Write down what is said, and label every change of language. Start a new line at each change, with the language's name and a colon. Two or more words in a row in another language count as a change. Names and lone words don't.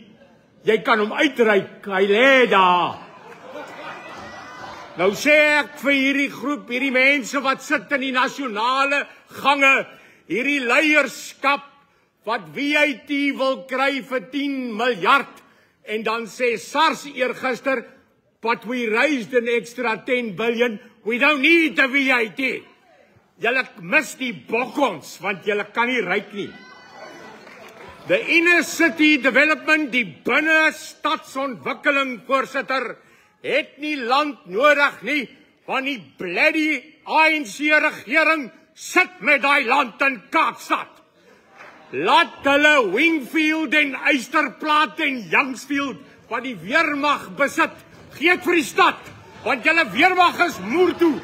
Afrikaans: Jy kan hom uitreik, hy lê daar. Nou sê ek vir hierdie groep, hierdie mense wat sit in die nasionale gange, hierdie leierskap wat VAT wil kry vir 10 miljard, en dan sê SARS eergister,
English: but we raised an extra 10 billion, we don't need the VAT.
Afrikaans: Julle mis die bokkons, want julle kan nie ryk nie.
English: The inner city development,
Afrikaans: die binne stadsontwikkeling, voorsitter, het nie land nodig nie, want die bloody ANC regering sit met daai land in Kaapstad. Laat hulle Wingfield en Eysterplaat en Youngsfield, wat die weermag besit, gee vir die stad, want julle weermag is moer toe.